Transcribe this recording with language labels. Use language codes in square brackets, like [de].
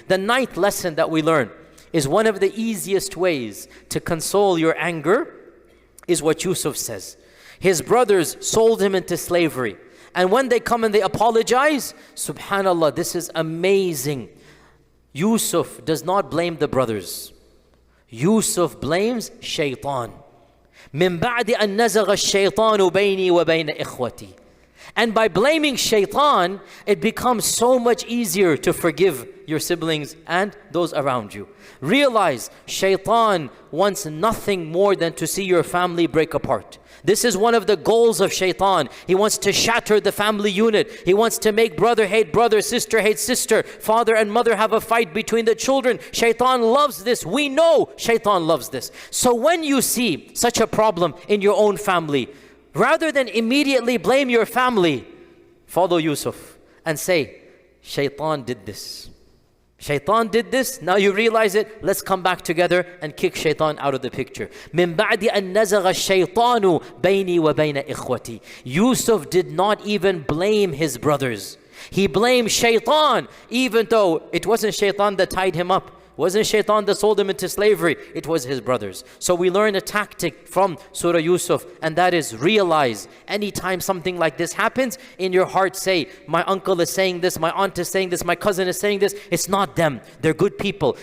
[en] The 9th lesson that we learn is one of the easiest ways to console your anger is what Yusuf says. His brothers sold him into slavery. And when they come and they apologize, subhanallah, this is amazing. Yusuf does not blame the brothers. Yusuf blames shaitan. [ar] من بعد أن نزغ الشيطان بيني وبين إخوتي. [en] And by blaming shaitan, it becomes so much easier to forgive your siblings and those around you. Realize, shaitan wants nothing more than to see your family break apart. This is one of the goals of shaitan. He wants to shatter the family unit. He wants to make brother hate brother, sister hate sister, father and mother have a fight between the children. Shaitan loves this. We know shaitan loves this. So when you see such a problem in your own family, rather than immediately blame your family, follow Yusuf and say, shaitan did this. Shaitan did this, now you realize it, let's come back together and kick shaitan out of the picture. [ar] من بعد أن نزغ الشيطان بيني وبين إخوتي. [en] Yusuf did not even blame his brothers. He blamed shaitan, even though it wasn't shaitan that tied him up. Wasn't shaitan that sold him into slavery, it was his brothers. So we learn a tactic from Surah Yusuf, and that is realize anytime something like this happens, in your heart say, my uncle is saying this, my aunt is saying this, my cousin is saying this. It's not them. They're good people.